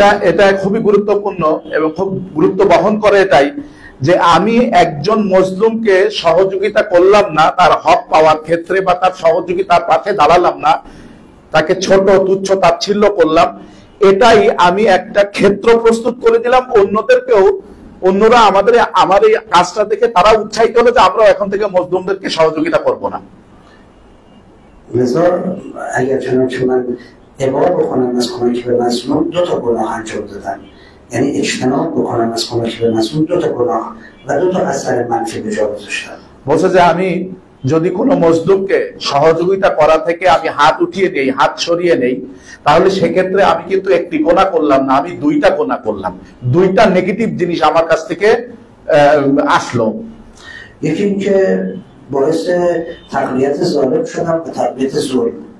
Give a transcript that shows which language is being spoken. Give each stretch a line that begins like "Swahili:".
Bangla: এটা খুবই গুরুত্বপূর্ণ এবং খুব গুরুত্ব বহন করে এটাই যে আমি একজন মজলুমকে সহযোগিতা করলাম না তার হক পাওয়ার ক্ষেত্রে, বা তার সহযোগিতার পাশে দাঁড়ালাম না, তাকে ছোট তুচ্ছ তাচ্ছিল্য করলাম। এটাই আমি একটা ক্ষেত্র প্রস্তুত করে দিলাম অন্যদেরকেও, অন্যরা আমার এই কাজটা দেখে তারা উৎসাহিত হলো যে আমরা এখন থেকে মজলুমদেরকে সহযোগিতা করব না।
Persian: لذا اگر چنانچه من ابعاد بکنم از کمک به مظلوم، دو تا گناه انجام دادم. یعنی اجتناب بکنم از کمک به مظلوم، دو تا گناه و دو تا اثر منفی به جا گذاشتم।
Bangla: বলছে যে আমি যদি কোনো মজলুমকে সহযোগিতা করা থেকে আমি হাত উঠিয়ে নেই, হাত সরিয়ে নেই, তাহলে সেক্ষেত্রে আমি কিন্তু একটি গোনা করলাম না, আমি দুইটা গোনা করলাম। দুইটা নেগেটিভ জিনিস আমার কাছ থেকে আসলো।
Persian: یکی اینکه باعث تقویت ظالم شدم و تقویت ظلم.